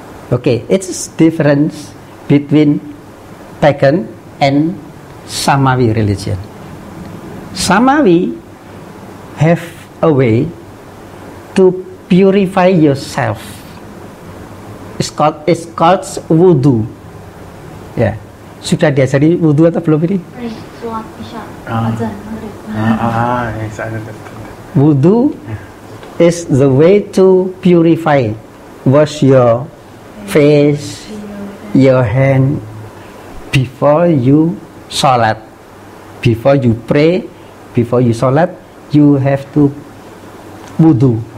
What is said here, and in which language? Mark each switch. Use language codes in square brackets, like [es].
[en] Okay, it's difference between pagan and Samawi religion. Samawi have a way to purify yourself. It's called wudu. [id] Ya, sudah diajari wudu atau belum ini? Sholat isya, azan, maghrib. [en] Yes, I understand. Wudu is the way to purify. Wash your face, your hand before you salat. Before you pray, before you salat, you have to wudu.